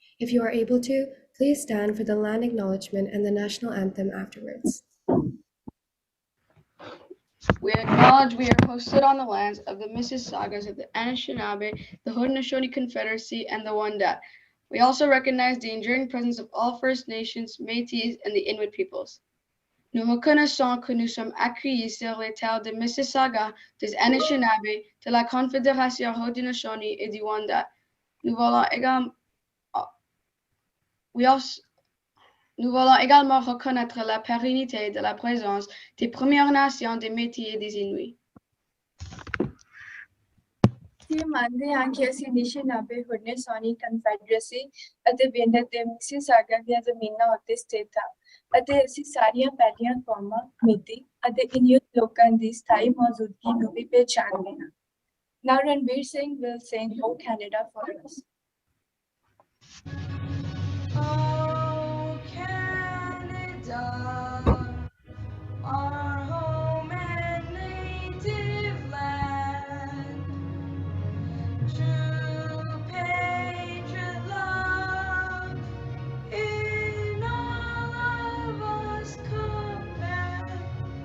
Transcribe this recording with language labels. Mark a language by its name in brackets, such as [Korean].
[English] If you are able to, please stand for the land acknowledgement and the national anthem afterwards. We acknowledge we are hosted on the lands of the Mississaugas of the Anishinaabe, the Haudenosaunee Confederacy, and the Wendat. We also recognize the enduring presence of all First Nations, Métis, and the Inuit peoples. [French] Nous reconnaissons que nous sommes accueillis sur les terres de Mississauga, des Anishinaabe, de la Confédération Haudenosaunee et du Wendat. Nous voulons également reconnaître la pérennité de la présence des Premières Nations, des Métis et des Inuits. [Punjabi] ਅਸੀਂ ਮੰਨਦੇ ਹਾਂ ਕਿ ਅਸੀਂ ਅਨੀਸ਼ਨਾਬੇ ਹੁਡਨੇਸੌਨੀ ਕਨਫੈਡਰੇਸੀ ਅਤੇ ਬੇਨਤ ਦੇ Mississauga ਦੀਆਂ ਜ਼ਮੀਨਾਂ ਉੱਤੇ ਸਥਿਤ ਹਾਂ ਅਤੇ ਅਸੀਂ ਸਾਰੀਆਂ ਪਹਿਲੀਆਂ ਕੌਮਾਂ, ਮਿਤੀ ਅਤੇ ਇਨਯੂਟ ਲੋਕਾਂ ਦੀ ਸਥਾਈ ਮੌਜੂਦਗੀ ਨੂੰ ਵੀ ਪਹਿਚਾਣਦੇ ਹਾਂ। [English] Now Ranbir Singh will sing "Oh Canada" for us. Oh Canada, our home and native land, true patriot love in all of us command.